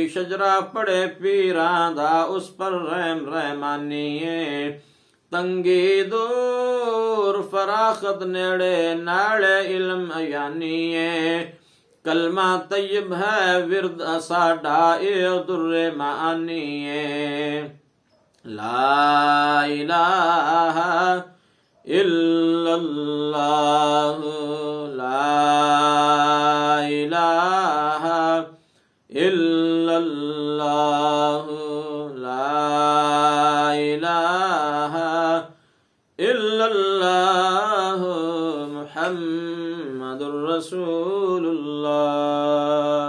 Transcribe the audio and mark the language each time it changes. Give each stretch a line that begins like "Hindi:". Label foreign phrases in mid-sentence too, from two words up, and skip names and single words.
Punjabi: شجرہ پڑھے پیراں دا اس پر رحم رحمانی تنگی دور فراخت نیڑے نالے علم عیانی کلمہ طیب ہے ورد ساڈا اے درے معانی
Arabic: لا إله إلا الله لا إله إلا الله لا إله إلا الله محمد رسول الله.